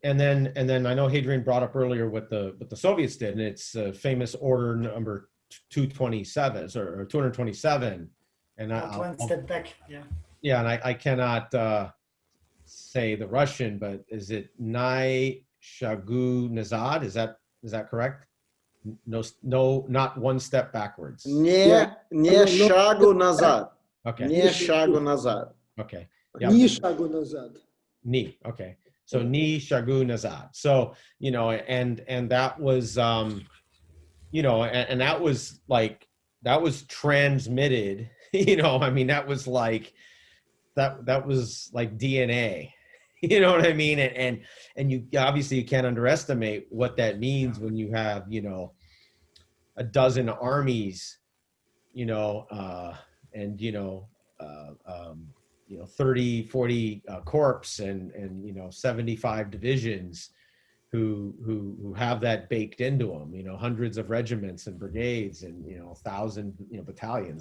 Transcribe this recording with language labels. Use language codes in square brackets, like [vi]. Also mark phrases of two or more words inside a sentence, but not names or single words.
[en] And then I know Hadrian brought up earlier what the Soviets did, and it's famous order number 227 or 227. And One step back, yeah. yeah, and I cannot say the Russian, but is it [ru] Ни шагу назад? [en] Is that correct? No, not one step backwards. [ru] Ни шагу назад. [en] Okay. [ru] Ни шагу назад. [en] Okay. [ru] Ни шагу назад. [en] Ni. Okay. So [ru] Ни шагу назад. [en] So, you know, and that was, you know, and that was like, that was transmitted, you know, I mean, that was like DNA, you know what I mean? And you obviously you can't underestimate what that means when you have, you know, a dozen armies, you know, and, you know, 30, 40 corps and, you know, 75 divisions who have that baked into them, you know, hundreds of regiments and brigades and, you know, 1,000, you know, battalions.